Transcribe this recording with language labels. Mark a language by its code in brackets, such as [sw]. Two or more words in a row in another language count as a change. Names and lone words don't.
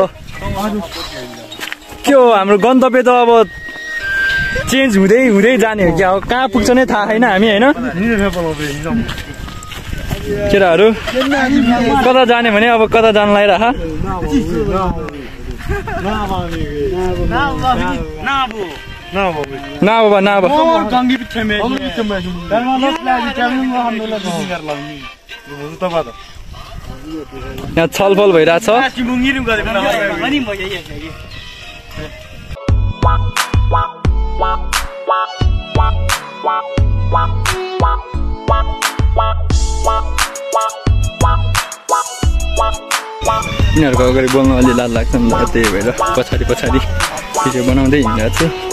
[ne] के हो हाम्रो गन्तव्य त अब चेन्ज हुँदै हुँदै जाने हो क्या? कहाँ पुग्छ नै थाहा छैन हामी होइन। केटाहरू कता जाने भने अब कता जान लागिरह। ना बाबा ना बाबा यहाँ छलफल भइरहेछ। यिनीहरूको अगाडि बोल्न अलि लाज लाग्छ नि त, त्यही भएर पछाडि भिडियो बनाउँदै हिँडेको छु।